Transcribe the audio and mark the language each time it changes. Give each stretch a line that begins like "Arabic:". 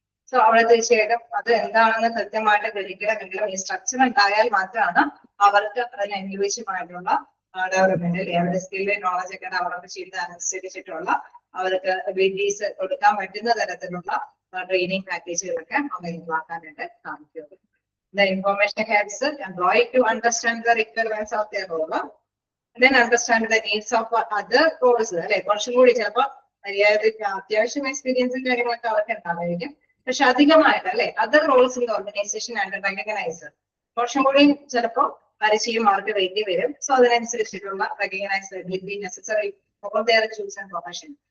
Malayalam: So അവിടെ തീർച്ചയായിട്ടും അത് എന്താണെന്ന് കൃത്യമായിട്ട് ഗ്രഹിക്കണമെങ്കിലും ഈ സ്ട്രക്ചർ ഉണ്ടായാൽ മാത്രമാണ് അവർക്ക് അതിന് അനുയോജ്യമായിട്ടുള്ള ഡെവലപ്മെന്റ് അവരുടെ സ്കില്ല് നോളജ് ഒക്കെ ഡെവലപ്പ് ചെയ്ത് അനുസരിച്ചിട്ടുള്ള അവർക്ക് എബിലിറ്റീസ് കൊടുക്കാൻ പറ്റുന്ന തരത്തിലുള്ള ട്രെയിനിങ് പാക്കേജുകളൊക്കെ അവൈലബിൾ ആക്കാനായിട്ട് സാധിക്കും.
English: The information helps the employee to understand the requirements of their role, then understand the needs of other roles.
Malayalam: അല്ലെ, കുറച്ചും കൂടി ചിലപ്പോൾ അത്യാവശ്യം എക്സ്പീരിയൻസും കാര്യങ്ങളൊക്കെ അവർക്ക് ഉണ്ടാവായിരിക്കും, പക്ഷെ അധികമായിട്ട് അല്ലെ
English: other roles in organization and recognize
Malayalam: കുറച്ചും കൂടി ചിലപ്പോൾ പരിചയം അവർക്ക് വേണ്ടി വരും. സോ അതിനനുസരിച്ചിട്ടുള്ള
English: Recognize ability necessary for their chosen profession.